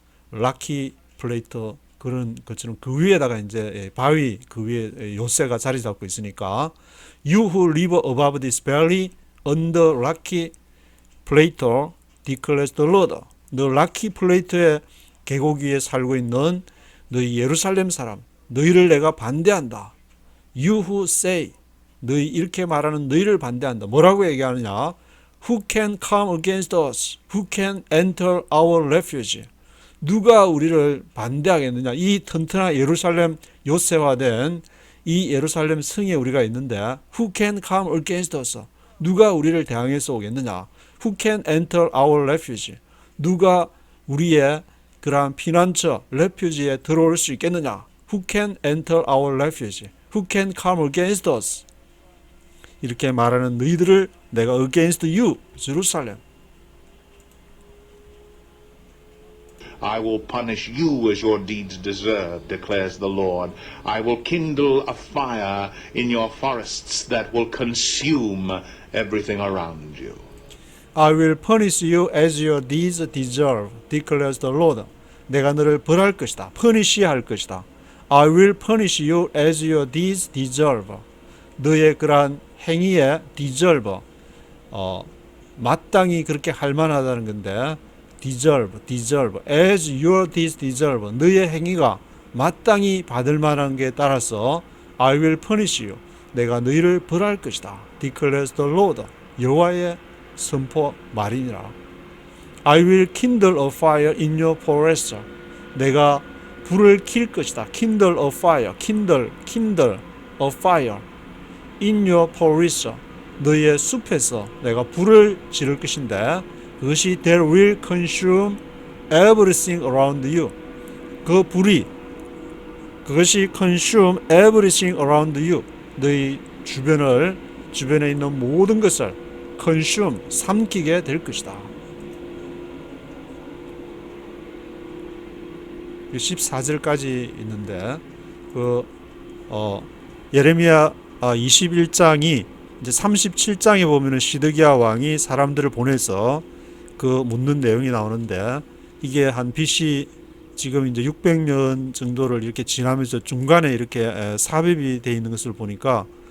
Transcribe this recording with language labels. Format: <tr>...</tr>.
<ko>라키 플레이토 그런 것처럼 그 위에다가 이제 바위 그 위에 요새가 자리 잡고 있으니까,</ko> <en>you who live above this valley on the rocky plateau, declares the Lord.</en> <ko>너 라키 플레이토의 계곡 위에 살고 있는 너희 예루살렘 사람, 너희를 내가 반대한다.</ko> <en>You who say,</en> <ko>너희 이렇게 말하는 너희를 반대한다. 뭐라고 얘기하느냐?</ko> <en>Who can come against us? Who can enter our refuge?</en> <ko>누가 우리를 반대하겠느냐? 이 튼튼한 예루살렘 요새화된 이 예루살렘 성에 우리가 있는데,</ko> <en>Who can come against us?</en> <ko>누가 우리를 대항해서 오겠느냐?</ko> <en>Who can enter our refuge?</en> <ko>누가 우리의 그러한 피난처, refuge에 들어올 수 있겠느냐?</ko> <en>Who can enter our refuge? Who can come against us?</en> <ko>이렇게 말하는 너희들을 내가</ko> <en>against you, Jerusalem. I will punish you as your deeds deserve, declares the Lord. I will kindle a fire in your forests that will consume everything around you. I will punish you as your deeds deserve, declares the Lord.</en> <ko>내가 너를 벌할 것이다. punish 할 것이다.</ko> <en>I will punish you as your deeds deserve.</en> <ko>너의 그러한 행위에 deserve, 마땅히 그렇게 할 만하다는 건데, deserve,</ko> <en>as your deeds deserve.</en> <ko>너의 행위가 마땅히 받을 만한 게 따라서</ko> <en>I will punish you.</en> <ko>내가 너희를 벌할 것이다.</ko> <en>declares the Lord.</en> <ko>여호와의 선포 말이니라.</ko> <en>I will kindle a fire in your forest.</en> <ko>내가 불을 킬 것이다.</ko> <en>kindle a fire, kindle a fire in your forest.</en> <ko>너의 숲에서 내가 불을 지를 것인데 그것이</ko> <en>that will consume everything around you.</en> <ko>그 불이 그것이</ko> <en>consume everything around you.</en> <ko>너희 주변에 있는 모든 것을 consume, 삼키게 될 것이다. 14절까지 있는데 예레미야 21장이 이제 37장에 보면은 시드기야 왕이 사람들을 보내서 그 묻는 내용이 나오는데 이게 한 BC 지금 이제 600년 정도를 이렇게 지나면서 중간에 이렇게 삽입이 되어 있는 것을 보니까</ko>